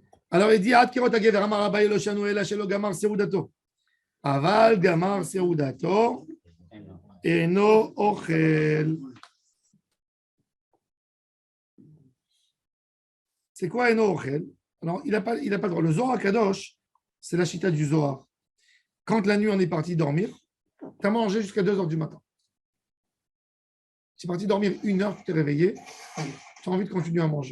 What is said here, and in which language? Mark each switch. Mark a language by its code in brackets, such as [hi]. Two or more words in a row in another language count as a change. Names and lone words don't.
[fr] Alors il dit [he] עד קריאת הגבר אמר אביי לא שנו אלא שלא גמר סעודתו. אבל גמר סעודתו אינו אוכל. [fr] C'est quoi [he] אינו אוכל? [fr] Alors il n'a pas le droit. Le Zohar Kadosh, c'est la chita du Zohar. Quand la nuit on est parti dormir, tu as mangé jusqu'à 2 heures du matin. Tu es parti dormir 1 heure, tu t'es réveillé, tu as envie de continuer à manger.